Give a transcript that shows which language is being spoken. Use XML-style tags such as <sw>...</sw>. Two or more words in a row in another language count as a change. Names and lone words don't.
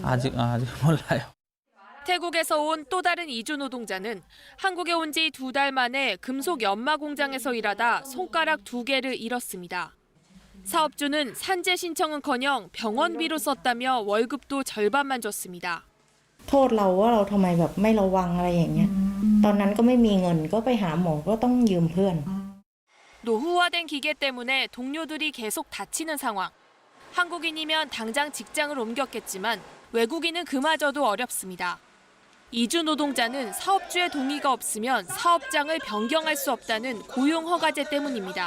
<ko>아직 몰라요. 태국에서 온 또 다른 이주 노동자는 한국에 온 지 2달 만에 금속 연마 공장에서 일하다 손가락 2개를 잃었습니다. 사업주는 산재 신청은커녕 병원비로 썼다며 월급도 절반만 줬습니다.</ko> <th>โทษเราว่าเราทำไมแบบไม่ระวังอะไรอย่างเงี้ยตอนนั้นก็ไม่มีเงินก็ไปหาหมอก็ต้องยืมเพื่อน</th> <ko>노후화된 기계 때문에 동료들이 계속 다치는 상황. 한국인이면 당장 직장을 옮겼겠지만 외국인은 그마저도 어렵습니다. 이주 노동자는 사업주의 동의가 없으면 사업장을 변경할 수 없다는 고용허가제 때문입니다.</ko>